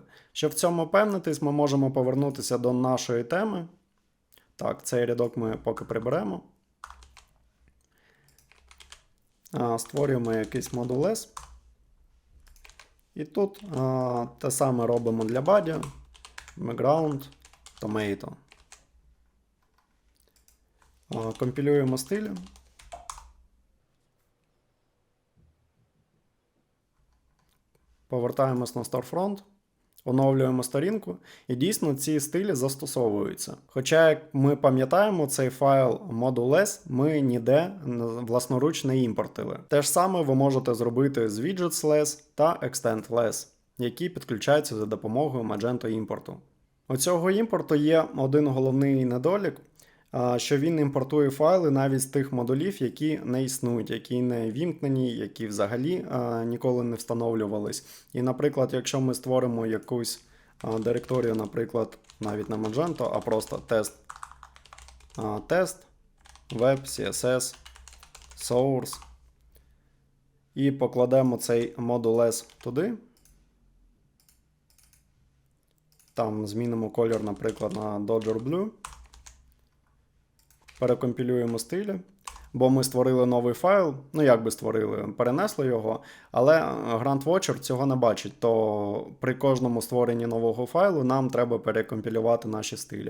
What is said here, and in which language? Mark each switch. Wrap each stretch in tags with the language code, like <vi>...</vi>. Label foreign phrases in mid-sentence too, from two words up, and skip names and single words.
<uk>Щоб в цьому впевнитись, ми можемо повернутися до нашої теми. Так, цей рядок ми поки приберемо. Створюємо якийсь Module-less. І тут те саме робимо для</uk> <en>body, background, tomato.</en> <uk>Компілюємо стилі. Повертаємось на Storefront. Оновлюємо сторінку, і дійсно ці стилі застосовуються. Хоча, як ми пам'ятаємо, цей файл module.s ми ніде власноруч не імпортили. Те ж саме ви можете зробити з widgets.less та extend.less, які підключаються за допомогою Magento імпорту. У цього імпорту є один головний недолік, що він імпортує файли навіть з тих модулів, які не існують, які не вімкнені, які взагалі ніколи не встановлювались. І, наприклад, якщо ми створимо якусь директорію, наприклад, навіть не Magento, а просто тест,</uk> <en>web, CSS, source,</en> <uk>і покладемо цей module.s туди, там змінимо колір, наприклад, на</uk> <en>Dodger Blue,</en> <uk>перекомпілюємо стилі, бо ми створили новий файл, ну як би створили, перенесли його, але Grant Watcher цього не бачить, то при кожному створенні нового файлу нам треба перекомпілювати наші стилі.</uk>